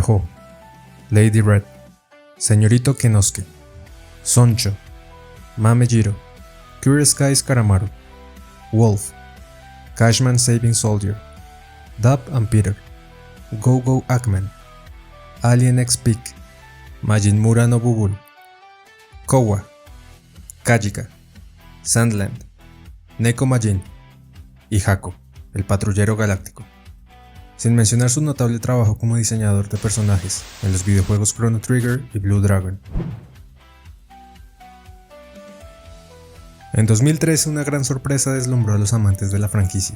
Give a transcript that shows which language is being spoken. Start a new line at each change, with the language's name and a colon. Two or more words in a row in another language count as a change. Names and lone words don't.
Spanish: Ho, Lady Red, Señorito Kenosuke, Soncho, Mamejiro, Curious Skies Karamaru, Wolf, Cashman Saving Soldier, Dab and Peter, Go Go Ackman, Alien X Peak, Majin Mura no Bubul, Kowa, Kajika, Sandland, Neko Majin y Hako, el patrullero galáctico, sin mencionar su notable trabajo como diseñador de personajes en los videojuegos Chrono Trigger y Blue Dragon. En 2013 una gran sorpresa deslumbró a los amantes de la franquicia.